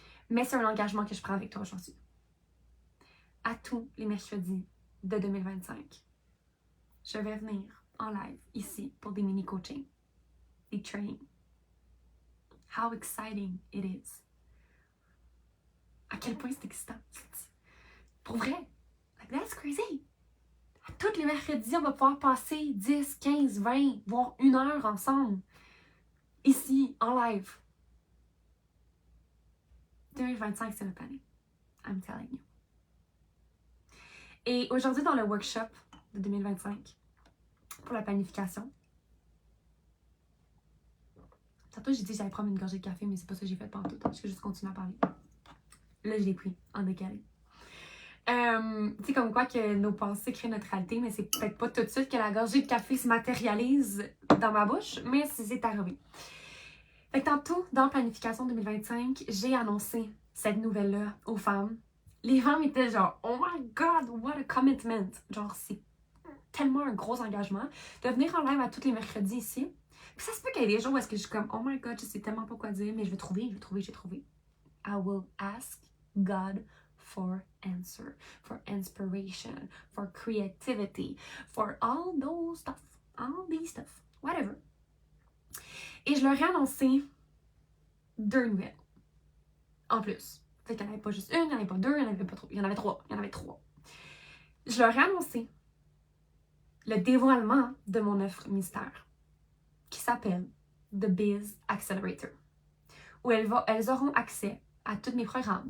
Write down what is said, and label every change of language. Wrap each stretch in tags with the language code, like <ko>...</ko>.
<fr>Mais c'est un engagement que je prends avec toi aujourd'hui. À tous les mercredis de 2025, je vais venir en live ici pour des mini-coachings, des trainings.</fr> <en>How exciting it is!</en> <fr>À quel point c'est excitant. Pour vrai,</fr> <en>like that's crazy!</en> <fr>À tous les mercredis, on va pouvoir passer 10, 15, 20, voire 1 heure ensemble. Ici, en live. 2025, c'est notre année.</fr> <en>I'm telling you.</en> <fr>Et aujourd'hui, dans le workshop de 2025, pour la planification, tantôt j'ai dit que j'allais prendre une gorgée de café, mais c'est pas ça que j'ai fait pendant tout le temps. Je vais juste continuer à parler. Là, je l'ai pris en décalé. Tu sais, comme quoi que nos pensées créent notre réalité, mais c'est peut-être pas tout de suite que la gorgée de café se matérialise dans ma bouche, mais c'est arrivé. Fait que tantôt, dans Planification 2025, j'ai annoncé cette nouvelle-là aux femmes. Les femmes étaient genre,</fr> <en>oh my god, what a commitment!</en> <fr>Genre, c'est tellement un gros engagement de venir en live à tous les mercredis ici. Puis ça se peut qu'il y ait des jours où est-ce que je suis comme,</fr> <en>oh my god,</en> <fr>je sais tellement pas quoi dire, mais je vais trouver.</fr> <en>I will ask God for answer, for inspiration, for creativity, for all these stuff, whatever.</en> <fr>Et je leur ai annoncé 2 nouvelles. En plus. Fait qu'il n'y en avait pas juste une, il n'y en avait pas 2, il n'y en avait pas 3. Il y en avait 3. Je leur ai annoncé le dévoilement de mon offre mystère qui s'appelle The Biz Accelerator, où elles auront accès à tous mes programmes.</fr>